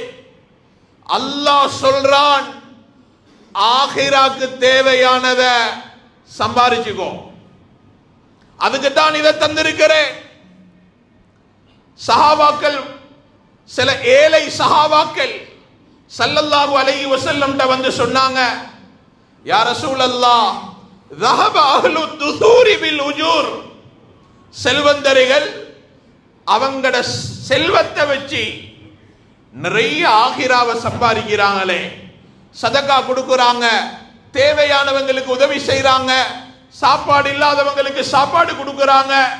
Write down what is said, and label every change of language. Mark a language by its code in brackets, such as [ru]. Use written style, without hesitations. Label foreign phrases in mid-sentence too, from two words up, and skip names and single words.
[ta] அல்லாஹ் சொல்றான், ஆகிராக்கு தேவையானத சம்பாதிச்சுக்கோ. அதுக்கு தான் இதை தந்திருக்கிறேன். சஹாபாக்கள், சில ஏழை சஹாபாக்கள் [ar] صلى الله عليه وسلم [ta] வந்து சொன்னாங்க, [ar] يا رسول الله, ذهب اهل الدثور بالأجور. [ta] செல்வந்தர்கள் அவங்கட செல்வத்தை வச்சு நிறைய ஆகிராவை சம்பாதிக்கிறாங்களே, சதகா கொடுக்கறாங்க, தேவையானவங்களுக்கு உதவி செய்யறாங்க, சாப்பாடு இல்லாதவங்களுக்கு சாப்பாடு கொடுக்கறாங்க.